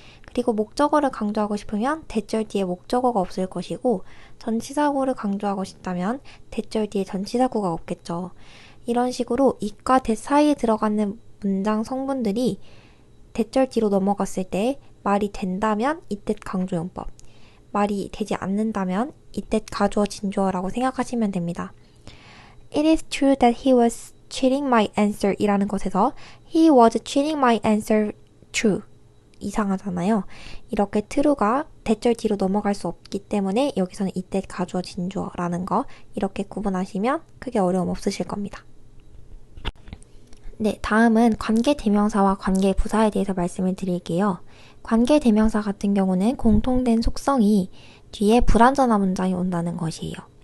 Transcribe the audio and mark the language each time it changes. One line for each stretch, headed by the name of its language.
Korean: 그리고 목적어를 강조하고 싶으면 대절 뒤에 목적어가 없을 것이고 전치사구를 강조하고 싶다면 대절 뒤에 전치사구가 없겠죠. 이런 식으로 it과 that 사이에 들어가는 문장 성분들이 대절 뒤로 넘어갔을 때 말이 된다면 이때 강조용법, 말이 되지 않는다면 이때 가주어 진주어라고 생각하시면 됩니다.
English: It is true that he was cheating my answer
Korean: 이라는 것에서
English: he was cheating my answer true
Korean: 이상하잖아요. 이렇게 true가 대절 뒤로 넘어갈 수 없기 때문에 여기서는 이때 가주어진 주어라는 거 이렇게 구분하시면 크게 어려움 없으실 겁니다. 네, 다음은 관계대명사와 관계부사에 대해서 말씀을 드릴게요. 관계대명사 같은 경우는 공통된 속성이 뒤에 불완전한 문장이 온다는 것이에요.